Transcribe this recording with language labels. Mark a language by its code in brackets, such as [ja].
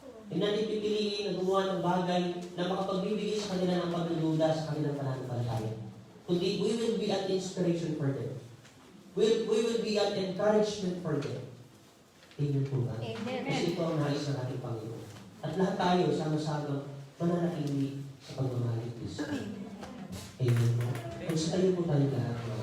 [tl] Hindi natin pipiliin na gumawa ng bagay na makapagbibigay sa kanila ng pagdududa sa kanilang pananampalataya. Kundi [en] we will be an inspiration for them. We will be an encouragement for them. [tl] Amen po ba? Amen. Kasi ito ang nais ng ating Panginoon. At lahat tayo, sama-sama, mananatili sa pagmamahal ni Kristo. Amen po. Kung sa tayo po tayo lahat.